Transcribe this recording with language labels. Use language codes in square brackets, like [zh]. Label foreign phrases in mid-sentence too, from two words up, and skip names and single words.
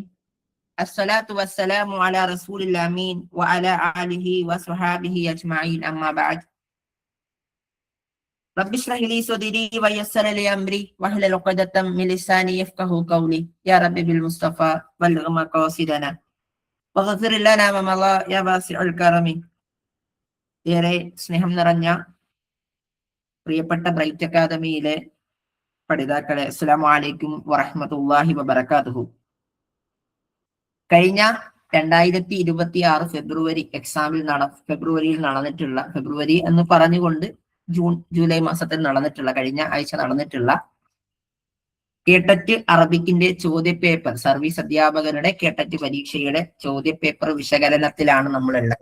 [ar] الصلاة والسلام على رسول الأمين وعلى آله وصحبه أجمعين. أما بعد. رب اشرح لي صدري ويسر لي أمري واحلل عقدة من لساني يفقهوا قولي. يا رب بالمصطفى بلغ مقاصدنا واغفر لنا ما مضى يا واسع الكرم. [ml] ഏറെ സ്നേഹം നിറഞ്ഞ പ്രിയപ്പെട്ട ബ്രൈറ്റ് അക്കാദമിയിലെ പഠിതാക്കളെ, [ar] السلام عليكم ورحمة الله وبركاته. [ml] കഴിഞ്ഞ 2026 ഫെബ്രുവരിയിൽ നടന്നിട്ടുള്ള, ഫെബ്രുവരി എന്ന് പറഞ്ഞുകൊണ്ട് ജൂലൈ മാസത്തിൽ നടന്നിട്ടുള്ള, കഴിഞ്ഞ ആഴ്ച നടന്നിട്ടുള്ള കേട്ടറ്റ് അറബിക്കിന്റെ ചോദ്യപേപ്പർ, സർവീസ് അധ്യാപകരുടെ കേട്ടറ്റ് പരീക്ഷയുടെ ചോദ്യപേപ്പർ വിശകലനത്തിലാണ് നമ്മളുള്ളത്.